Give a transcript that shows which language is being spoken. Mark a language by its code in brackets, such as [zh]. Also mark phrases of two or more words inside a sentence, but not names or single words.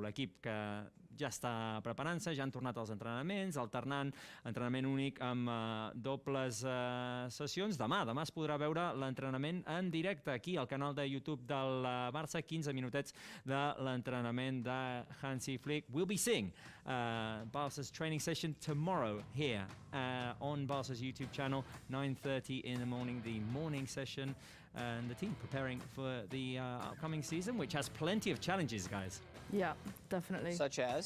[ca] L'equip que ja està preparant-se, ja han tornat als entrenaments, alternant entrenament únic amb dobles sessions. Demà es podrà veure l'entrenament en directe aquí al canal de YouTube del Barça, 15 minutets de l'entrenament de Hansi Flick. [en] We'll be seeing Barca's training session tomorrow here on Barca's YouTube channel, 9:30 in the morning, the morning session. and the team preparing for the upcoming season, which has plenty of challenges, guys. Yeah, definitely. Such as?